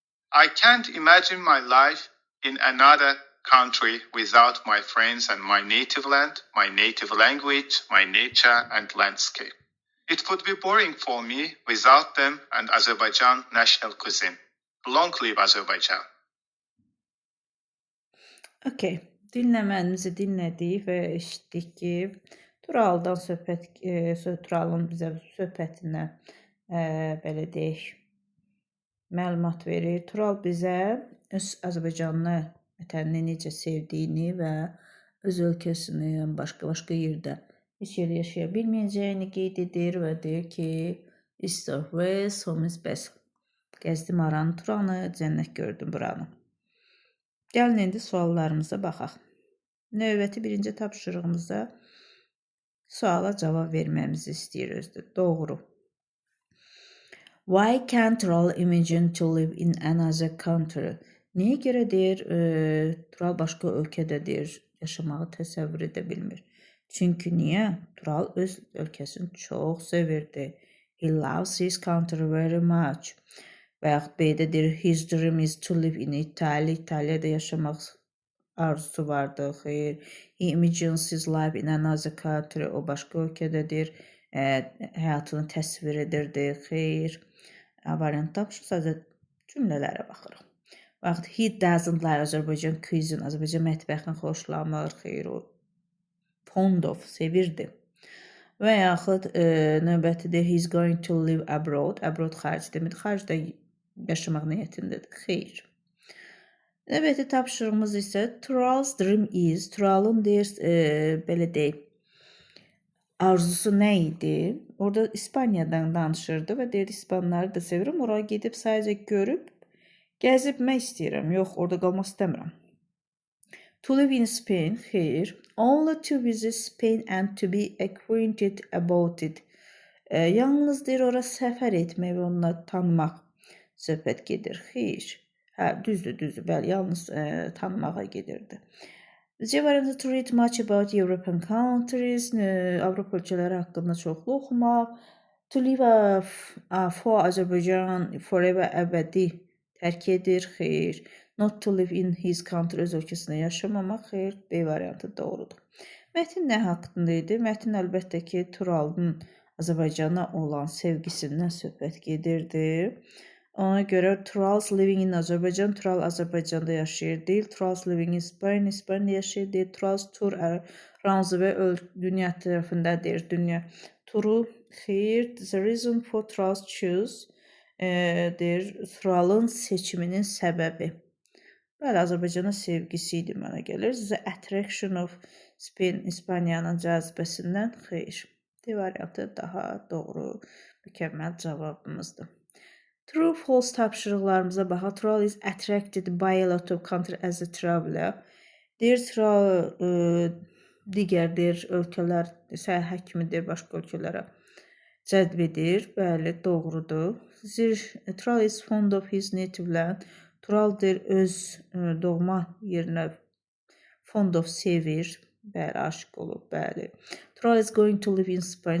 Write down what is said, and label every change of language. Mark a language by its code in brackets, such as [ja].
[en] I can't imagine my life in another country without my friends and my native land, my native language, my nature and landscape. It would be boring for me without them and Azerbaijan national cuisine. Long live Azerbaijan. [az] Okay, dinləməyimizi dinlədik və eşitdik ki, Turaldan Turalın bizə söhbətinə belə deyək, məlumat verir. Tural bizə öz Azərbaycanlı vətənini necə sevdiyini və öz ölkəsini başqa yerdə heç yerdə yaşaya bilməyəcəyini qeyd edir və deyir ki, [en] east or west, home is best. [az] Gəzdim aranı, Turanı, cənnət gördüm buranı. Gəlin indi suallarımıza baxaq. Növbəti birinci tapşırığımızda suala cavab verməmizi istəyir özdə. Doğru. [en] Why can't Tural imagine to live in another country? [az] Niyə görə deyir, Tural başqa ölkədə deyir, yaşamağı təsəvvür edə bilmir. Çünki niyə? Tural öz ölkəsini çox sevirdi. [en] He loves his country very much. [az] Və yaxud B-də deyir, [en] his dream is to live in Italy. [az] İtaliyada yaşamaq arzusu vardı. Xeyr. [en] He imagines his life in another country. [az] O başqa ölkədədir. Həyatını təsvir edirdi. Xeyr. Variant tapışıq, sadəcə cümlələrə baxırıq. [en] Vaxt he doesn't like Azərbaycan cuisine. [az] Azərbaycan mətbəxini xoşlamır. Xeyr, o fond of, sevirdi. Və yaxud növbətidə [en] he's going to live abroad. [az] Abroad xaric demir. Xaricdə yaşamaq niyyətindədir. Xeyr. Növbəti tapşırığımız isə [en] Tural's dream is. [az] Turalın deyir, belə deyək, arzusu nə idi? Orada İspaniyadan danışırdı və deyirdi, İspanları da sevirəm. Oraya gedib sadəcə görüb, gəzibmək istəyirəm. Yox, orada qalmaq istəmirəm. [en] To live in Spain, xeyr. Only to visit Spain and to be acquainted about it. [az] Yalnız deyir, ora səfər etmək və onunla tanımaq söhbət gedir. Xeyr. Düzdür, bəli, yalnız tanımağa gedirdi. C variantı [en] to read much about European countries, [az] Avropa ölkələri haqqında çoxlu oxumaq. [en] To live for Azerbaijan forever, [az] əbədi tərk edir, xeyr. [en] Not to live in his country, [az] öz ölkəsində yaşamamaq, xeyr. B variantı doğrudur. Mətin nə haqqında idi? Mətin əlbəttə ki, Turalın Azərbaycana olan sevgisindən söhbət gedirdi. Ona görə [en] Tural's living in Azerbaijan, [az] Tural Azərbaycanda yaşayır deyil. [en] Tural's living in Spain, [az] İspanyada yaşayır deyil. [en] Tural's tour around the world, [az] dünya tərəfində deyir. Dünya turu, xeyr. [en] The reason for Tural's choose, [az] deyir, Turalın seçiminin səbəbi. Bəli, Azərbaycana sevgisi idi mənə gəlir. [en] The attraction of Spain, [az] İspaniyanın cazibəsindən, xeyr. D variantı daha doğru, mükəmməl cavabımızdır. True, false tapşırıqlarımıza baxaq. [en] Tural is attracted by a lot of country as a traveler. [az] Deyir, Tural digər deyir, ölkələr, səyahət kimi deyir, başqa ölkələrə cəlb edir. Bəli, doğrudur. [en] Tural is fond of his native land. [az] Tural deyir, öz doğma yerinə fond of sevir. Bəli, aşiq olub, bəli. [en] Tural is going to live in Spain.